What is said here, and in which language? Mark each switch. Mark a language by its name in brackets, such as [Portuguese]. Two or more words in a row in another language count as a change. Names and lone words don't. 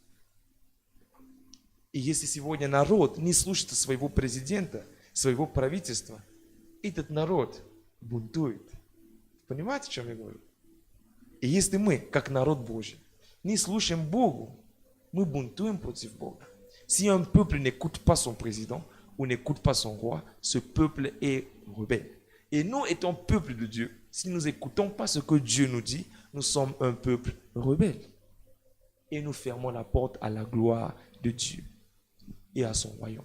[Russian] И если сегодня народ не слушается своего президента, своего правительства, этот народ бунтует. Понимаете, о чем я говорю? И если мы, как народ Божий, не слушаем Богу, мы бунтуем против Бога. [French] Si un peuple n'écoute pas son président ou n'écoute pas son roi, ce peuple est rebelle. Et nous étant peuple de Dieu, si nous n'écoutons pas ce que Dieu nous dit, nous sommes un peuple rebelle. Et nous fermons la porte à la gloire de Dieu et à son royaume.